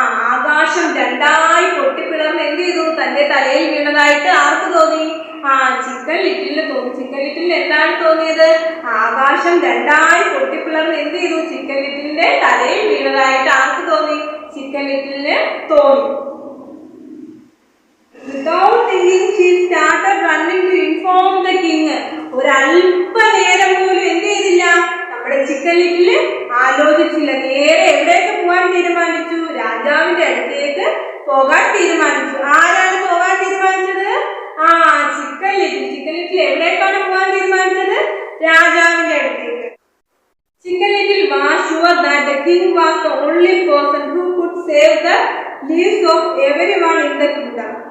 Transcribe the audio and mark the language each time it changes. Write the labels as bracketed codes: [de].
[ml] ആകാശം രണ്ടായി പൊട്ടിപ്പിളർന്ന് എന്ത് ചെയ്തു? തന്റെ തലയിൽ വീണതായിട്ട് ആർക്ക് തോന്നി? ചിക്കൻ ലിറ്റിലിന് തോന്നി. ചിക്കൻ ലിറ്റിലിന് എന്താണ് തോന്നിയത്? ആകാശം രണ്ടായി പൊട്ടിപ്പിളർന്ന് എന്ത് ചെയ്തു? ചിക്കൻ ലിറ്റിലിന്റെ തലയിൽ വീണതായിട്ട് ആർക്ക് തോന്നി? ചിക്കൻ ലിറ്റിലിന് തോന്നി. [en] Without thinking, she started running to inform the king. [ml] ഒരല്പനേരം പോലും എന്ത് ചെയ്തില്ല? നമ്മുടെ ചിക്കൻ ലിറ്റിൽ ആലോചിച്ചില്ല. നേരെ എവിടേക്ക് പോകാൻ തീരുമാനിച്ചു? രാജാവിന്റെ അടുത്തേക്ക് പോകാൻ തീരുമാനിച്ചു. ആരാണ് പോകാൻ തീരുമാനിച്ചത്? Chicken little. ചിക്കൻ ലിറ്റിൽ എവിടേക്കാണ് പോകാൻ തീരുമാനിച്ചത്? രാജാവിന്റെ അടുത്തേക്ക്. [en] Chicken Little was sure that the king was the only person who could save the lives of everyone in the kingdom.